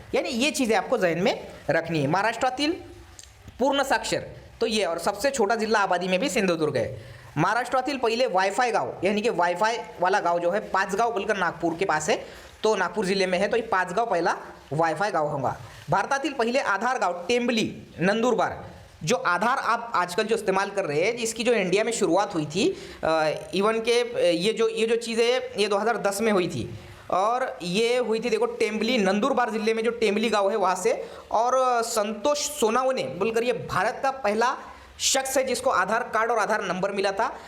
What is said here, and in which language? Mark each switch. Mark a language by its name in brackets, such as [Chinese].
[Hindi] यानी ये चीज़ें आपको जहन में रखनी है। [Marathi] महाराष्ट्रातील पूर्ण साक्षर [Hindi] तो ये, और सबसे छोटा जिला आबादी में भी सिंधुदुर्ग है। [Marathi] महाराष्ट्रातील पहिले वाईफाई गाव [Hindi] यानी कि वाईफाई वाला गाव जो है पाचगाव बोलकर नागपुर के पास है, तो नागपुर जिले में है, तो ये पाचगाव पहला वाईफाई गाव होगा। [Marathi] भारतातील पहिले आधार गाव टेम्बली नंदुरबार। [Hindi] जो आधार आप आजकल जो इस्तेमाल कर रहे हैं, इसकी जो इंडिया में शुरुआत हुई थी, इवन के ये जो चीज़ें ये 2010 में हुई थी, और ये हुई थी देखो टेम्बली नंदुरबार जिले में जो टेम्बली गांव है वहाँ से। और संतोष सोनावने बोलकर ये भारत का पहला शख्स है जिसको आधार कार्ड और आधार नंबर मिला था।